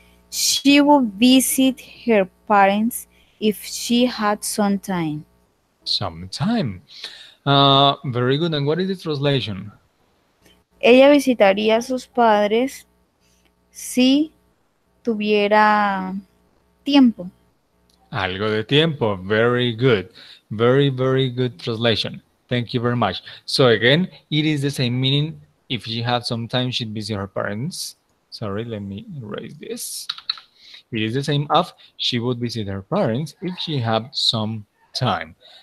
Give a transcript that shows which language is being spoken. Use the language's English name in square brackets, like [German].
[English] She would visit her parents if she had some time. Some time. Very good. And what is the translation? [Spanish] Ella visitaría a sus padres si tuviera tiempo. Algo de tiempo. [English] Very good. Very, very good translation. Thank you very much. So again, it is the same meaning. If she had some time, she'd visit her parents. Sorry, let me erase this. It is the same of she would visit her parents if she had some time.